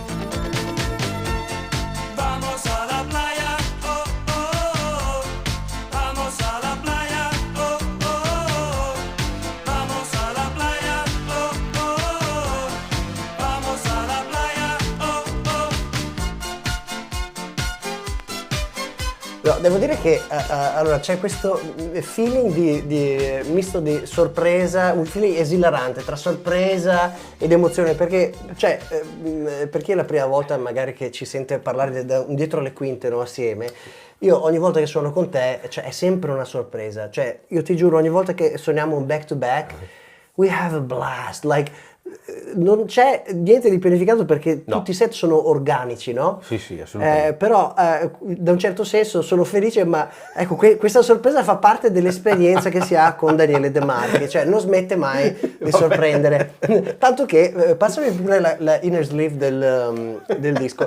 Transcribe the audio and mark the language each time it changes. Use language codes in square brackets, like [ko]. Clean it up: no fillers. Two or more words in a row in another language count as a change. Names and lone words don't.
[es] Vamos a la playa, oh, oh, oh. Vamos a la playa, oh, oh, oh. Vamos a la playa, oh, oh, oh. Vamos a la playa, oh, oh. [it] No, devo dire che allora c'è questo feeling di misto di sorpresa, un feeling esilarante tra sorpresa ed emozione, perché cioè per chi è la prima volta magari che ci sente parlare da un dietro le quinte, no, assieme, io ogni volta che suono con te, cioè, è sempre una sorpresa, cioè io ti giuro ogni volta che suoniamo un [en] back to back we have a blast, [it] like non c'è niente di pianificato perché No. tutti i set sono organici, no? Sì, sì, assolutamente. Però da un certo senso sono felice, ma ecco, questa sorpresa fa parte dell'esperienza che si ha con Daniele De Marchi, cioè non smette mai di sorprendere. Tanto che, passami pure la [en] inner sleeve [it] del disco.